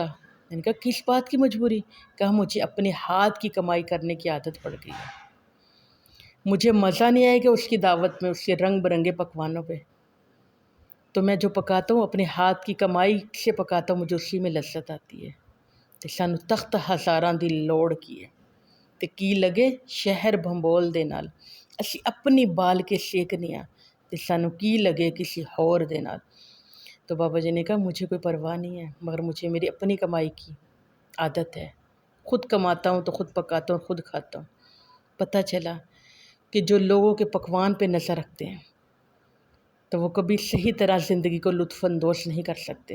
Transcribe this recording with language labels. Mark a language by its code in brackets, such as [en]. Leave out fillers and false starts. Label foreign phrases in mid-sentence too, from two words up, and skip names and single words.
[ur] میں نے کہا کس بات کی مجبوری؟ کہا مجھے اپنے ہاتھ کی کمائی کرنے کی عادت پڑ گئی ہے، مجھے مزہ نہیں آئے گا اس کی دعوت میں، اس کے رنگ برنگے پکوانوں پہ، تو میں جو پکاتا ہوں اپنے ہاتھ کی کمائی سے پکاتا ہوں، مجھے اسی میں لذت آتی ہے۔ [pa] تے سانوں تخت ہزاراں دی لوڑ کی ہے، تے کی لگے شہر بھنبول دے نال، اسی اپنی بال کے سیکنے ہاں، تے سانوں کی لگے کسی ہور دے نال۔ [ur] تو بابا جی نے کہا مجھے کوئی پرواہ نہیں ہے، مگر مجھے میری اپنی کمائی کی عادت ہے، خود کماتا ہوں تو خود پکاتا ہوں، خود کھاتا ہوں۔ پتہ چلا کہ جو لوگوں کے پکوان پہ نظر رکھتے ہیں تو وہ کبھی صحیح طرح زندگی کو لطف اندوز نہیں کر سکتے۔